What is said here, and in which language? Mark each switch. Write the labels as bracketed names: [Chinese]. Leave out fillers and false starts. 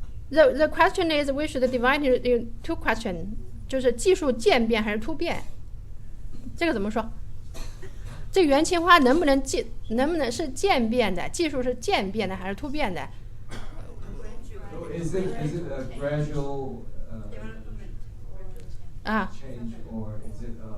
[English] The question is we should divide it in 2 questions， [Chinese] 就是技术渐变还是突变？这个怎么说？这元青花能不能是渐变的？技术是渐变的还是突变的？ [English] Is it a gradual change, or is it